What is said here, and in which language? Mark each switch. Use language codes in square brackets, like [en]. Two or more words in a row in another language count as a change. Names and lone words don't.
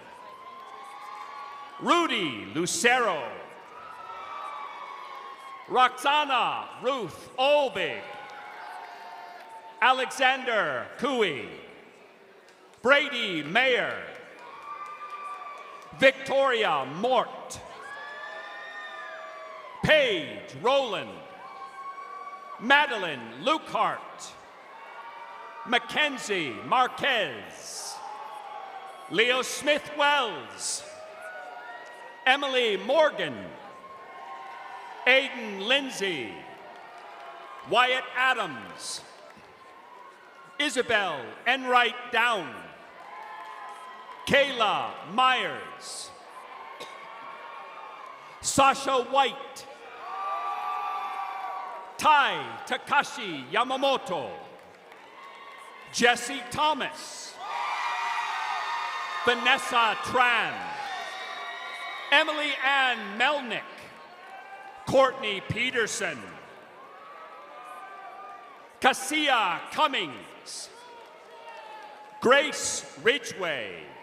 [en] Rudy Lucero, Roxana Ruth Olbig, Alexander Cooey, Brady Mayer, Victoria Mort, Paige Rowland, Madeline Lukehart, Mackenzie Marquez, Leo Smith Wells, Emily Morgan, Aiden Lindsay, Wyatt Adams, Isabel Enright Down, Kayla Myers, Sasha White, Tai Takashi Yamamoto, Jesse Thomas, Vanessa Tran, Emily Ann Melnick, Courtney Peterson, Cassia Cummings, Grace Ridgway,